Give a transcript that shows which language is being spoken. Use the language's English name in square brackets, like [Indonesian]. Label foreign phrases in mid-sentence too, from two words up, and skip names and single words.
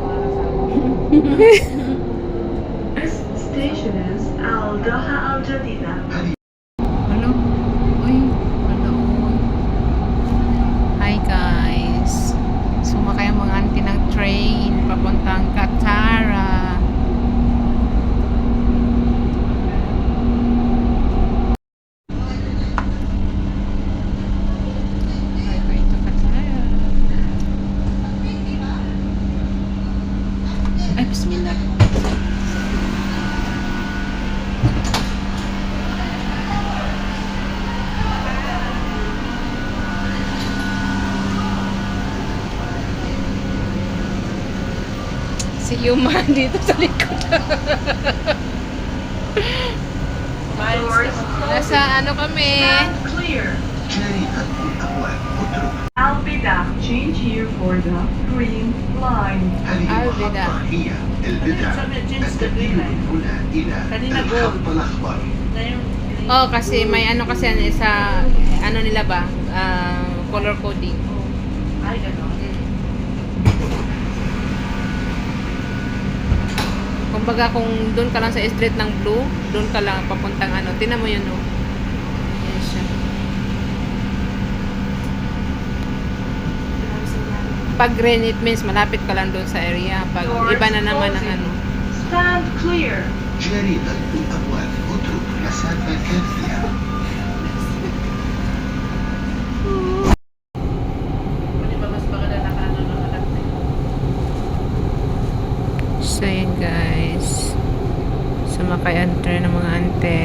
[English] Station is Al-Doha Al-Jadida. Hello? Uy, hello. Hi guys. [Filipino] Sumakay ang mga auntie ng train papuntang Katara. [English] We're going to Katara. [Filipino] Ay, bismillah. Si Yuma dito sa likod. [English] Doors [Filipino] Nasa ano kami? [English] stand clear. Al-Bida, change here for the green line. [Arabic] البدع. هي البدع التبديل هنا إلى الخط الأخضر. [Filipino] Oh, kasi may ano kasi sa ano nila ba? [English] Color coding. [Filipino] Ay, gano'n. Kumbaga kung doon ka lang sa street ng blue, doon ka lang papuntang ano. Tingnan mo yun, oh. Yan siya. Pag green, [English] it means [Filipino] malapit ka lang doon sa area. Pag [English] Doors [Filipino] iba na naman ang [English] closing. [Filipino] ano. [English] Stand clear. [Arabic] جريدة الأبواب اترك مسافة كافية. [Filipino] So yun guys, sumakay ang train ng mga ante.